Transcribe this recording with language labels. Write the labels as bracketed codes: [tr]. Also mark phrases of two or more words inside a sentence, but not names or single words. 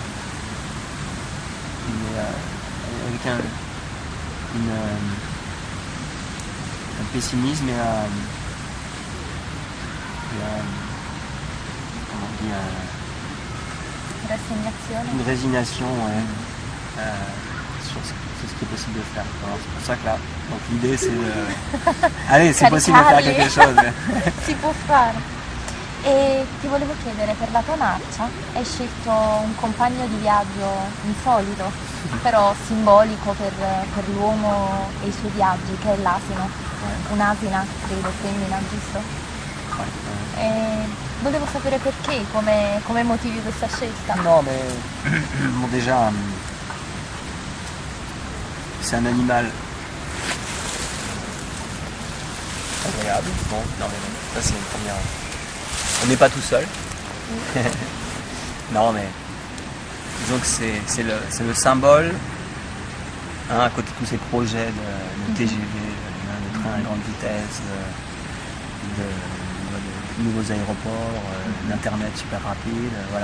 [fr] avec un pessimisme et comment on dit, une résignation sur ce qui est possible de faire. Alors, c'est pour ça que là, donc l'idée c'est de... Allez, c'est possible de faire quelque chose. [it] Si può fare. E ti volevo chiedere, per la tua marcia hai scelto un compagno di viaggio insolito, però simbolico per l'uomo e i suoi viaggi, che è l'asino. Un'asina, credo, femmina, giusto? E volevo sapere perché, come motivi questa scelta. [fr] Non, mais bon, déjà, c'est un animal agréable. Bon, non, mais ça c'est une première. On n'est pas tout seul. Non, mais disons que c'est le symbole, hein, à côté de tous ces projets de TGV, de train à grande vitesse, de nouveaux aéroports, d'internet super rapide, voilà.